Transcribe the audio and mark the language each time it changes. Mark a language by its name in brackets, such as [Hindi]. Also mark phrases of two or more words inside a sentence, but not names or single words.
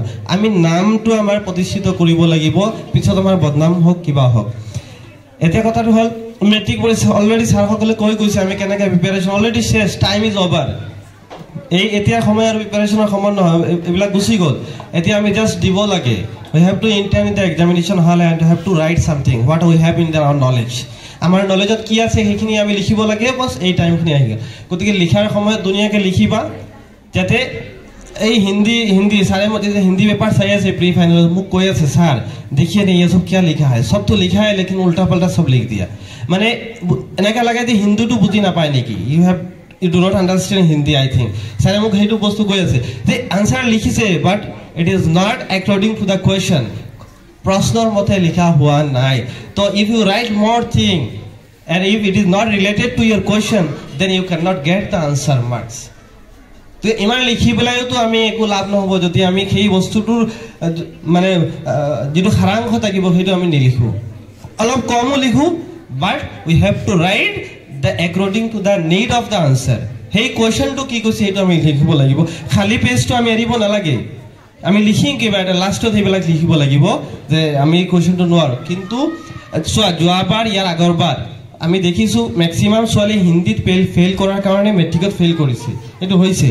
[Assamese] আমি নামটো আমাৰ প্ৰতিষ্ঠিত কৰিব লাগিব, পিছত আমাৰ বদনাম হওক কিবা হওক। এতিয়া কথাটো হ'ল মেট্ৰিক পৰীক্ষা অলৰেডি ছাৰসকলে কৈ গৈছে আমি কেনেকৈ প্ৰিপেৰেশ্যন, অলৰেডি শেষ, [English] time is over. [Assamese] এতিয়া সময় আৰু প্ৰিপেৰেশ্যনৰ সময় নহয়, এইবিলাক গুচি গ'ল। এতিয়া আমি জাষ্ট দিব লাগে। [English] We have to enter in the examination hall and have to write something what we have in our knowledge. [Assamese] আমাৰ নলেজত কি আছে সেইখিনি আমি লিখিব লাগে, বছ এই টাইমখিনি আহি গ'ল। গতিকে লিখাৰ সময়ত ধুনীয়াকৈ লিখিবা, যাতে এই হিন্দী ছাৰে মতে যে হিন্দী পেপাৰ চাই আছে প্ৰি ফাইনেল, মোক কৈ আছে ছাৰ [Hindi] देखिए नहीं ये सब क्या लिखा है, सब तो लिखा है लेकिन उल्टा पल्टा सब लिख दिया। [Assamese] মানে এনেকুৱা লাগে যে হিন্দীটো বুজি নাপায় নেকি, [English] you do not understand Hindi, I think. [Assamese] ছাৰে মোক সেইটো বস্তু কৈ আছে যে আনচাৰ লিখিছে [English] but it is not according to the question. [Assamese] প্ৰশ্নৰ মতে লিখা হোৱা নাই। [English] তো if you write more thing and if it is not related to your question then you cannot get the answer marks. [Assamese] তো ইমান লিখি পেলাইতো আমি একো লাভ নহ'ব যদি আমি সেই বস্তুটোৰ মানে যিটো সাৰাংশ থাকিব সেইটো আমি নিলিখোঁ। অলপ কমো লিখোঁ, [English] but we have to write the according to the need of the answer. [Assamese] সেই কোৱেশ্যনটো কি কৈছে সেইটো আমি লিখিব লাগিব। খালী পেজটো আমি এৰিব নালাগে, আমি লিখিম কিবা এটা, লাষ্টত সেইবিলাক লিখিব লাগিব যে আমি এই কুৱেশ্যনটো নোৱাৰোঁ। কিন্তু চোৱা, যোৱাবাৰ ইয়াৰ আগৰবাৰ আমি দেখিছোঁ মেক্সিমাম ছোৱালী হিন্দীত ফেইল কৰাৰ কাৰণে মেট্ৰিকত ফেইল কৰিছে, এইটো হৈছে।